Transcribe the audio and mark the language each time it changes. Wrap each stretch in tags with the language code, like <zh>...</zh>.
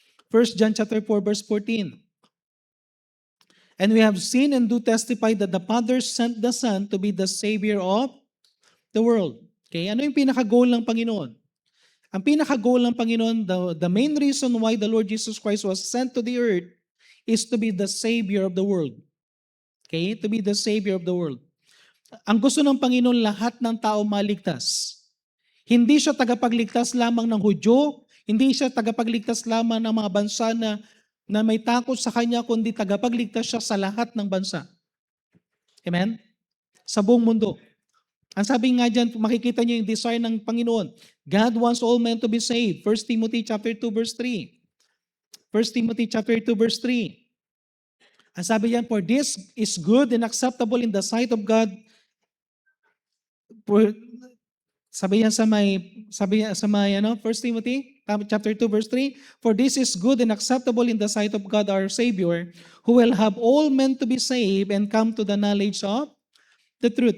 <en>1 John chapter 4 verse 14. And we have seen and do testify that the Father sent the Son to be the Savior of the world.</en> <tl>Okay, ano yung pinaka-goal ng Panginoon?</tl> <en>Ang pinaka-goal ng Panginoon, the main reason why the Lord Jesus Christ was sent to the earth is to be the Savior of the world. Okay, to be the Savior of the world.</en> <tl>Ang gusto ng Panginoon, lahat ng tao maligtas. Hindi siya tagapagligtas lamang ng Hudyo, hindi siya tagapagligtas lamang ng mga bansa na may takot sa Kanya, kundi tagapagligtas siya sa lahat ng bansa. Amen? Sa buong mundo. Ang sabi nga dyan, makikita niyo yung desire ng Panginoon.</tl> <en>God wants all men to be saved. 1 Timothy chapter 2 verse 3. 1 Timothy chapter 2 verse 3.</en> <tl>Ang sabi diyan,</tl> <en>for this is good and acceptable in the sight of God.</en> <tl>Sabi yan sa may ano,</tl> <en>1 Timothy chapter 2 verse 3, "For this is good and acceptable in the sight of God our Savior, who will have all men to be saved and come to the knowledge of the truth."</en>